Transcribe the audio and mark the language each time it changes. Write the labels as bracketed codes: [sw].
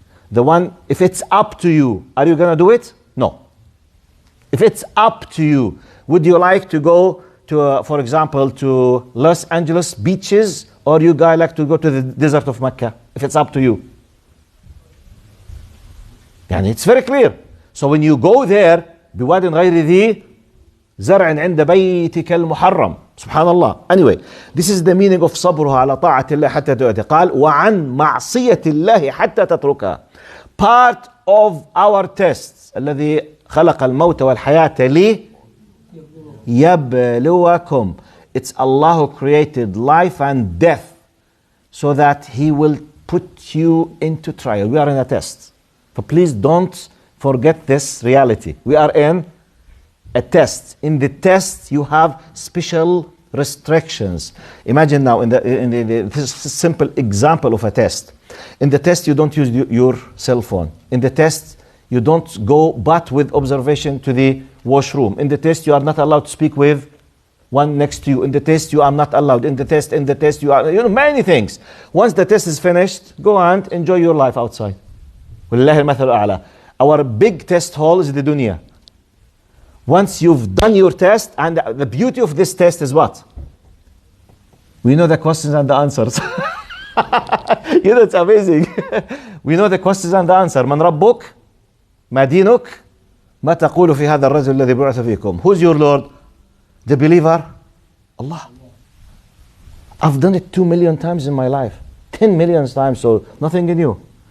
[en] The one, if it's up to you, are you going to do it? No. If it's up to you, would you like to go to, for example, to Los Angeles beaches, or you guys like to go to the desert of Mecca? If it's up to you. And it's very clear. So when you go there, [ar] بواد غير ذي زرع عند بيتك المحرم. [en] Subhanallah. Anyway, this is the meaning of [ar] صبرها على طاعة الله حتى تؤتي. قال وعن معصية الله حتى تتركها. [en] Part of our tests [ar] الذي خلق الموت والحياة ليبلوكم. [en] It's Allah who created life and death so that He will put you into trial. We are in a test. So please don't forget this reality. We are in a test. In the test, you have special restrictions. Imagine now, in this simple example of a test. In the test, you don't use your cell phone. In the test, you don't go but with observation to the washroom. In the test, you are not allowed to speak with one next to you. In the test, you are not allowed. In the test, you are, many things. Once the test is finished, go and enjoy your life outside. [ar] وَلِلَّهِ الْمَثَلُ الْأَعْلَى. [en] Our big test hall is the dunya. Once you've done your test, and the beauty of this test is what? We know the questions and the answers. It's amazing. We know the questions and the answer. [ar] من ربك؟ ما دينك؟ ما تقول في هذا الرجل الذي بعث فيكم? [en] Who's your Lord? The believer? Allah. I've done it 2 million times in my life. 10 million times, so nothing new.